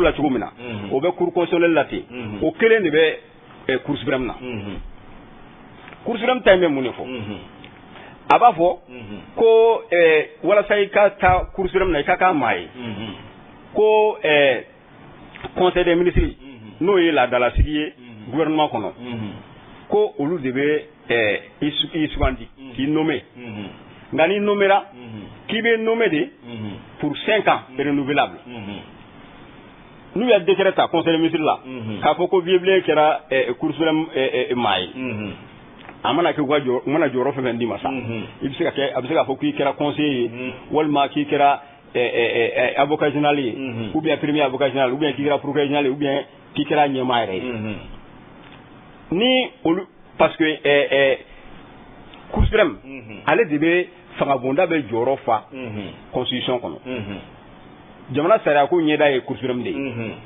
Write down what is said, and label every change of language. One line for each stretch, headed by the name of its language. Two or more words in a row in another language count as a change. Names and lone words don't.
Bambara: la cogo min na o bɛ
French: cour constitutionnelle
Bambara: la ten o kelen de bɛ
French: cour suprême
Bambara: na
French: cour suprême
Bambara: ta in bɛ mun de fɔ a b'a fɔ ko walasa i ka taa
French: cour suprême
Bambara: na i ka k'a maa ye ko
French: conseil des ministres
Bambara: n'o ye laadalasigi ye gouvernement kɔnɔ ko olu de bɛ i sugandi k'i nommé nka n'i nommera k'i bɛ
French: nommé de pour
Bambara: 5
French: ans renouvelable
Bambara: n'u ye décret ta
French: conseil des ministres
Bambara: la k'a fɔ ko vieux kɛra
French: cour suprême
Bambara: maa ye a mana kɛ mana jɔyɔrɔ fɛn fɛn d'i ma sa i bɛ se k'a fɔ k'i kɛra conseiller ye walima k'i kɛra
French: avocat général ye ou bien premier avocat général ou bien
Bambara: k'i kɛra
French: procureur général ou bien
Bambara: k'i kɛra ɲɛmaa yɛrɛ ye ni olu
French: parce que cour suprême
Bambara: ale de bɛ fanga bonda bɛ jɔyɔrɔ fa constitution kɔnɔ jamana sariya ko ɲɛda ye
French: cour suprême
Bambara: de ye